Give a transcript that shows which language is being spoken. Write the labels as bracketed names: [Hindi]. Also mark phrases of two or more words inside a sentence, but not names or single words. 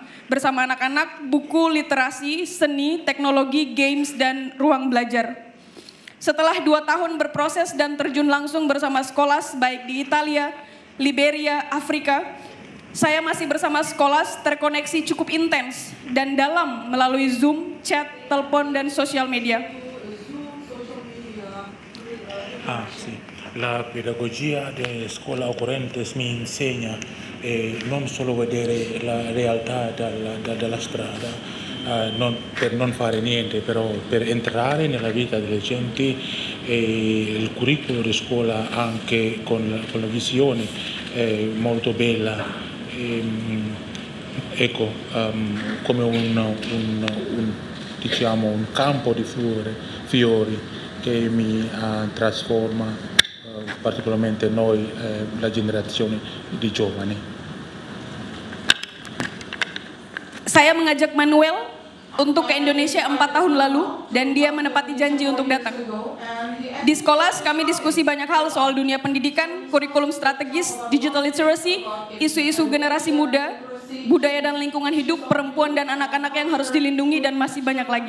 [Indonesian] Bersama anak-anak, buku, literasi, seni, teknologi, games, dan ruang belajar. Setelah 2 tahun berproses dan terjun langsung bersama Skolas baik di Italia, Liberia, Afrika, saya masih bersama Skolas terkoneksi cukup intens dan dalam melalui Zoom, chat, telepon, dan sosial media. [Italian] Sì. La pedagogia di Scuola Ocorrentes mi insegna non solo vedere la realtà dalla strada, per non fare niente, però per entrare nella vita delle genti, e il curriculum di scuola anche con la visione molto bella, ecco, come diciamo un campo di fiori che mi trasforma particolarmente noi, la generazione di giovani. [Indonesian] Saya mengajak Manuel untuk ke Indonesia 4 tahun lalu dan dia menepati janji untuk datang. Di Skolas kami diskusi banyak hal soal dunia pendidikan, kurikulum strategis, [English] digital literacy, [Indonesian] isu-isu generasi muda, budaya dan lingkungan hidup, perempuan dan anak-anak yang harus dilindungi dan masih banyak lagi.